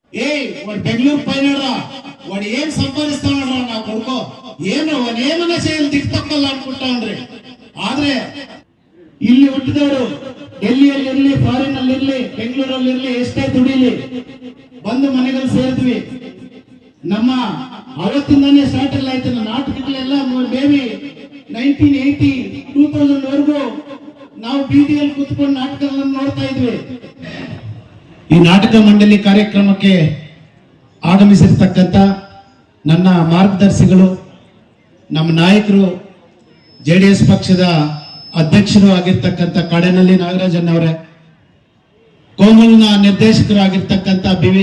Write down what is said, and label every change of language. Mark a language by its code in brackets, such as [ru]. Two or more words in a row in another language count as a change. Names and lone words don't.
[te] వాడు బెంగళూరు పైన వాడు ఏం సంపాదిస్తానరా నా కొడుకో [kn] ಏನೇಮನ್ನ ಸೇಲ್ ದಿಕ್ತಕ್ಕಲ್ಲ ಅನ್ಕೊಂಡ್ರಿ ಆದ್ರೆ ಇಲ್ಲಿ ಹುಟ್ಟಿದವರು ಡೆಲ್ಲಿಯಲ್ಲಿ ಇರ್ಲಿ ಫಾರಿನ್ ಅಲ್ಲಿ ಇರ್ಲಿ ಬೆಂಗಳೂರಲ್ಲಿ ಇರ್ಲಿ ಎಷ್ಟೇ ದುಡಿಲಿ ಬಂದು ಮನೆಗಳು ಸೇರಿದ್ವಿ ನಮ್ಮ ಅವತ್ತಿಂದಾನೇ ಸ್ಟಾರ್ಟ್ ಎಲ್ಲ ಆಯ್ತು ನಾಟಕಗಳೆಲ್ಲ ಬೇಬಿ 1980 2000 ವರೆಗೂ ನಾವು ಬೀದಿಯಲ್ಲಿ ಕೂತ್ಕೊಂಡು ನಾಟಕಗಳನ್ನು ನೋಡ್ತಾ ಇದ್ವಿ ಈ ನಾಟಕ ಮಂಡಳಿ ಕಾರ್ಯಕ್ರಮಕ್ಕೆ ಆಗಮಿಸಿರ್ತಕ್ಕಂತ ನನ್ನ ಮಾರ್ಗದರ್ಶಿಗಳು ನಮ್ಮ ನಾಯಕರು ಜೆಡಿಎಸ್ ಪಕ್ಷದ ಅಧ್ಯಕ್ಷರು ಆಗಿರ್ತಕ್ಕಂಥ ಕಾಡೇನಹಳ್ಳಿ ನಾಗರಾಜನ್ ಅವರೇ, ಕೋಮಲ್ನ ನಿರ್ದೇಶಕರು ಆಗಿರ್ತಕ್ಕಂಥ ಬಿ.ವಿ.